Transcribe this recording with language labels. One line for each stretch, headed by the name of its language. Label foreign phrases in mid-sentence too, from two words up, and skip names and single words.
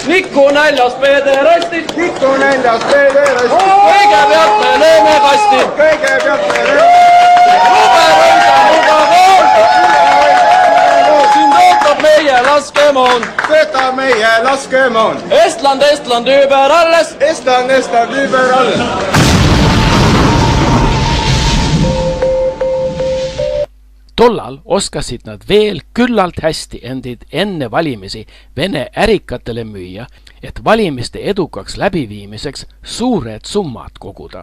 Estonian: Niku näljas pederastid, niku näljas pederastid. Kõigepealt me lööme kasti, kõigepealt me lööme siin töötab meie laskemoon, töötab meie laskemoon.
German: Estland, Estland über alles, Estland, Estland über alles.
Estonian: Tollal oskasid nad veel küllalt hästi endid enne valimisi Vene ärikatele müüa, et valimiste edukaks läbiviimiseks suured summad koguda.